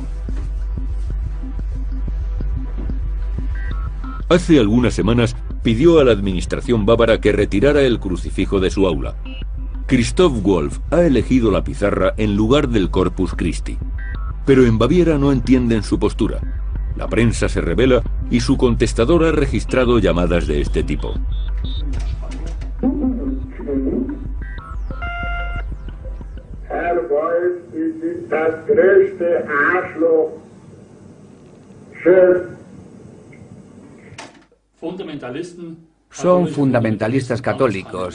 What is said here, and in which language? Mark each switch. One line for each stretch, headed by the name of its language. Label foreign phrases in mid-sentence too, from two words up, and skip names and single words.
Spanish: Hace algunas semanas pidió a la administración bávara que retirara el crucifijo de su aula. Christoph Wolff ha elegido la pizarra en lugar del
Latin: Corpus Christi.
Spanish: Pero en Baviera no entienden su postura. La prensa se rebela y su contestador ha registrado llamadas de este tipo.
German: Herr Wolff, Sie sind das größte Arschloch. Schön.
Spanish: Son fundamentalistas católicos.